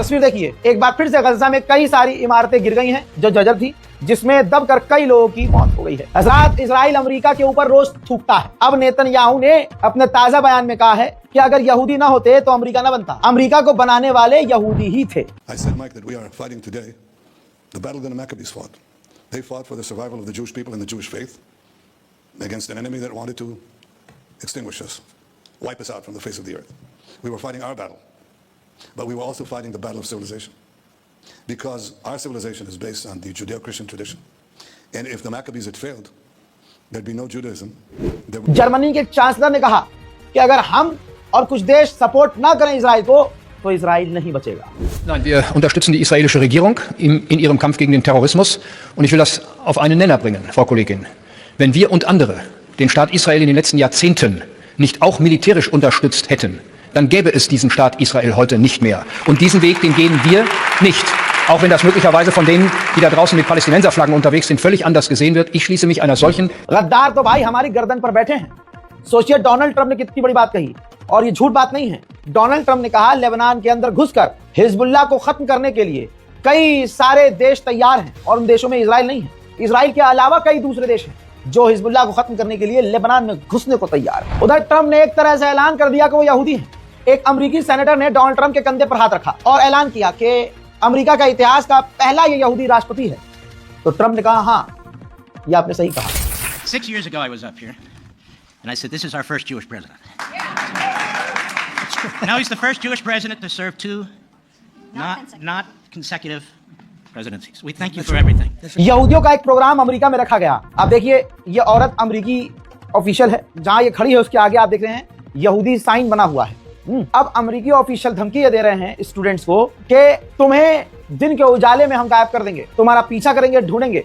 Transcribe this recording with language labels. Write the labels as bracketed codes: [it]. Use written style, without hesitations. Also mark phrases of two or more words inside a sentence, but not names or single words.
[hi] तस्वीर देखिए, एक बार फिर से गजा में कई सारी इमारतें गिर गई हैं जो जर्जर थी, जिसमें दबकर कई लोगों की मौत हो गई है। हज़रात, इजराइल अमेरिका के ऊपर रोज थूकता है। अब नेतन्याहू ने अपने ताजा बयान में कहा है कि अगर यहूदी ना होते तो अमेरिका ना बनता। अमेरिका को बनाने वाले यहूदी ही थे। [en] They fought for the survival of the Jewish people and the Jewish faith against an enemy that wanted to extinguish us, wipe us out from the face of the earth. We were fighting our battle, but we were also fighting the battle of civilization, because our civilization is based on the Judeo-Christian tradition. And if the Maccabees had failed, there'd be no Judaism. [hi] जर्मनी के चांसलर ने कहा कि अगर हम और कुछ देश सपोर्ट ना करें इजराइल को, तो इजराइल नहीं बचेगा। [de] Nein, wir unterstützen die israelische Regierung in ihrem Kampf gegen den Terrorismus. Und ich will das auf einen Nenner bringen, Frau Kollegin. Wenn wir und andere den Staat Israel in den letzten Jahrzehnten nicht auch militärisch unterstützt hätten, dann gäbe es diesen Staat Israel heute nicht mehr. Und diesen Weg, den gehen wir nicht. Auch wenn das möglicherweise von denen, die da draußen mit Palästinenserflaggen unterwegs sind, völlig anders gesehen wird. Ich schließe mich einer solchen... [hi] गद्दार तो भाई हमारी गर्दन पर बैठे हैं। सोचिए डोनाल्ड ट्रंप ने कितनी बड़ी बात कही, और ये झूठ बात नहीं है। डोनाल्ड ट्रंप ने कहा लेबनान के अंदर घुसकर हिजबुल्लाह को खत्म करने के लिए कई सारे देश तैयार हैं, और उन देशों में इजराइल नहीं है। इजराइल के अलावा कई दूसरे देश हैं जो हिजबुल्लाह को खत्म करने के लिए लेबनान में घुसने को तैयार है। उधर ट्रंप ने एक तरह से ऐलान कर दिया कि वो यहूदी हैं। एक अमेरिकी सेनेटर ने डोनाल्ड ट्रंप के कंधे पर हाथ रखा और ऐलान किया कि अमेरिका का इतिहास का पहला ये यहूदी राष्ट्रपति है। तो ट्रंप ने कहा हाँ, ये आपने सही कहा। [en] 6 years ago I was up here and I said this is our first Jewish president. Now he's the first Jewish president to serve two not consecutive presidencies. We thank you for everything. [hi] यहूदियों का एक प्रोग्राम अमेरिका में रखा गया। आप देखिए ये औरत अमेरिकी ऑफिशियल है, जहां ये खड़ी है उसके आगे आप देख रहे हैं यहूदी साइन बना हुआ है। अब अमेरिकी ऑफिशियल धमकी ये दे रहे हैं स्टूडेंट्स को कि तुम्हें दिन के उजाले में हम गायब कर देंगे, तुम्हारा पीछा करेंगे, ढूंढेंगे।